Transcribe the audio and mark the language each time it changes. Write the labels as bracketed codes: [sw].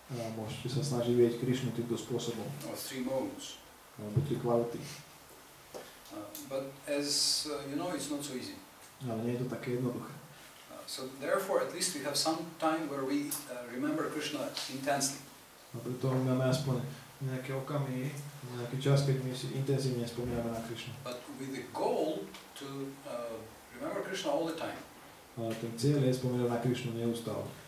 [sk] A môžete sa snažiť vidieť Krišnu týmto spôsobom. [en] Or 3 modes. [sk] Alebo 3 kvality. [en] But as you know, it's not so easy. [sk] Ale nie je to také jednoduché. [en] So therefore, at least we have some time where we remember Krishna intensely. [sk] A preto máme aspoň nejaké okamihy, nejaký čas, keď my si intenzívne spomíname na Krišnu. [en] But with the goal to remember Krishna all the time. [sk] Ale ten cieľ je spomínať na Krišnu neustále.